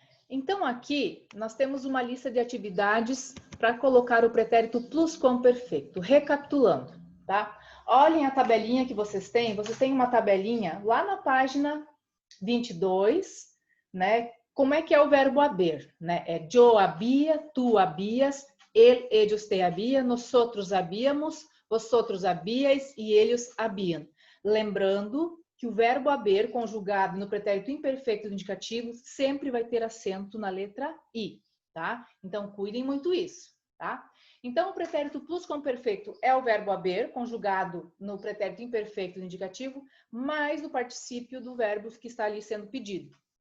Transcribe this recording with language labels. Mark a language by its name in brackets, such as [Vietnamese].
[Portuguese] Então, aqui, nós temos uma lista de atividades para colocar o pretérito plusquamperfeito. Recapitulando, tá? Olhem a tabelinha que vocês têm uma tabelinha lá na página 22, né? Como é que é o verbo haber, né? [Spanish] É yo había, tú habías, él, ellos te había, nosotros habíamos, vosotros habíais [Portuguese] e eles habiam. Lembrando que o verbo haber conjugado no pretérito imperfeito do indicativo sempre vai ter acento na letra I, tá? Então, cuidem muito isso, tá? Então, o pretérito plusquamperfeito é o verbo haber conjugado no pretérito imperfeito do indicativo, mais o particípio do verbo que está ali sendo pedido.